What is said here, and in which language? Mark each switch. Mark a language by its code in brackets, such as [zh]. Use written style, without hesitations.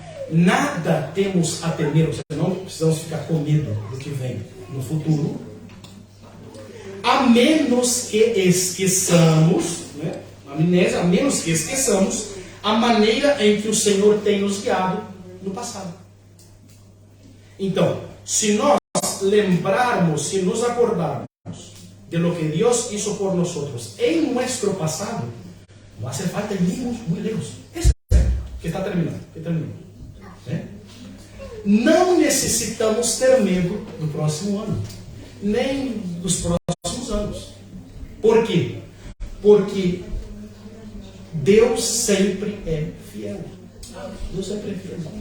[pt] Nada temos a temer, ou seja, não precisamos ficar com medo do que vem no futuro, a menos que esqueçamos, né? A menos que esqueçamos a maneira em que o Senhor tem nos guiado no passado. Então, se nós lembrarmos, se nos acordarmos [es] de lo que Dios hizo por nosotros en nuestro pasado, no hace falta irnos muy lejos. Eso [pt] é que está terminando. Né? Não necessitamos ter medo do próximo ano, nem dos próximos anos. Por quê? Porque Deus sempre é fiel. Deus sempre é fiel.